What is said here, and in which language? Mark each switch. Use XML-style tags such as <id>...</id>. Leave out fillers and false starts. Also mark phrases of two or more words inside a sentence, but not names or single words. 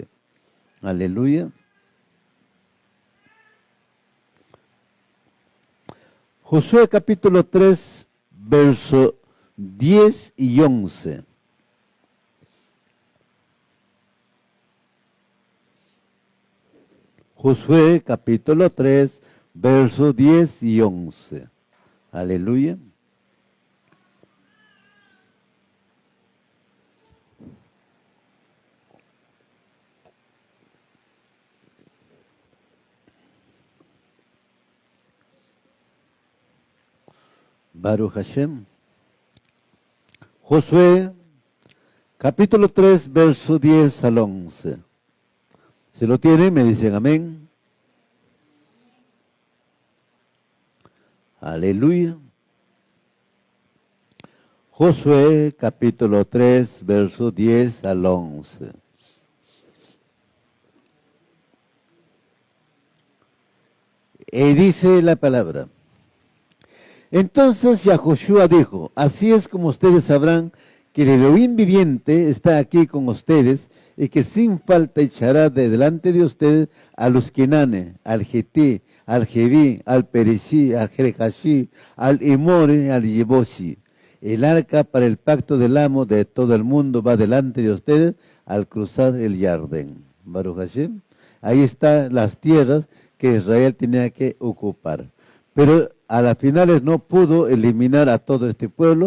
<es>Aleluya. Josué capítulo 3, verso 10 y 11. Josué capítulo 3, versos 10 y 11. Aleluya.</es> <he>ברוך השם.</he> <es>Josué capítulo 3, verso 10 al 11. ¿Se lo tienen? Me dicen amén. Aleluya. Josué capítulo 3, verso 10 al 11. Y dice la palabra. Entonces Yahoshua dijo, así es como ustedes sabrán que el Elohim viviente está aquí con ustedes y que sin falta echará de delante de ustedes a los Kenane, al Getí, al Jeví, al Pereshí, al Jerejashí, al Emore, al Yeboshi. El arca para el pacto del amo de todo el mundo va delante de ustedes al cruzar el Jardín.</es> <he>ברוך השם.</he> <es>Ahí están las tierras que Israel tenía que ocupar. Pero a las finales no pudo eliminar a todo este pueblo.</es>